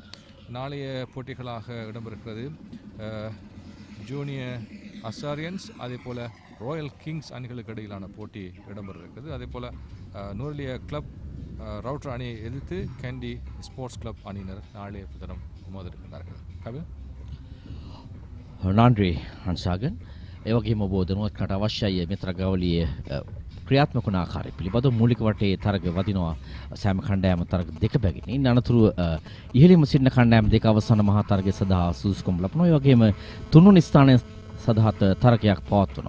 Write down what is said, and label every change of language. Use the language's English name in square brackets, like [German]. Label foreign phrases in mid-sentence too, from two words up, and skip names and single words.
[Tamil] நாளைய போட்டிகளாக இடம்பெறுகிறது ஜூனியர் அசாரியன்ஸ் அதேபோல் ராயல் கிங்ஸ் அணிகளுக்கு இடையிலான போட்டி இடம்பெறுகிறது. அதேபோல் நூரலியா கிளப் ரவுட்டர் அணியை எதிர்த்து கேண்டி ஸ்போர்ட்ஸ் கிளப் அணியினர் நாளைய தினம் மோதிருக்கிறார்கள். கவி நன்றி அன்சாகன். [Sinhala] ඒ වගේම ඔබ දැනුවත් කරන්නට අවශ්‍යයි මේ තරගාවලියේ ක්‍රියාත්මක වන ආකාරය පිළිබඳව. මූලික වටේ තරග වදිනවා සෑම කණ්ඩායම තරග දෙක බැගින්. ඉන් අනතුරුව ඉහළින්ම සිටින කණ්ඩායම් දෙක අවසාන මහා තරගය සඳහා සුදුසුකම් ලබනවා. ඒ වගේම තුන්වෙනි ස්ථානය සඳහාත් තරගයක් පවත්වනවා.